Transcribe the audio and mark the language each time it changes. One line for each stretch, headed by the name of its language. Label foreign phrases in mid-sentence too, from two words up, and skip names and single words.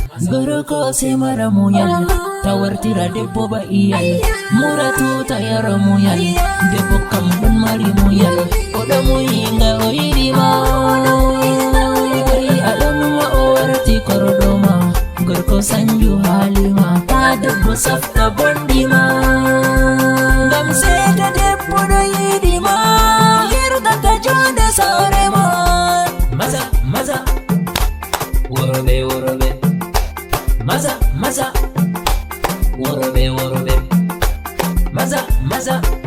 Fula: Gorko se mara munyal. Ta wartira debbo ba iyal. Mura tuta yara muyal. Debbo kam ɗon mari muyal. O ɗo muyinga o yiɗi ma. Ai, a ɗon ma o warti korɗo ma. Gorko sanju hali ma. Ta debbo safta bondi ma. Ngam seeto debbo ɗo yiɗi ma. Yirga ka jonde saare ma.
Hausa: Maza, maza.
Fula: Worɓe, worɓe.
Hausa: Maza, maza.
Fula: Worbe, worbe.
Hausa: Maza, maza.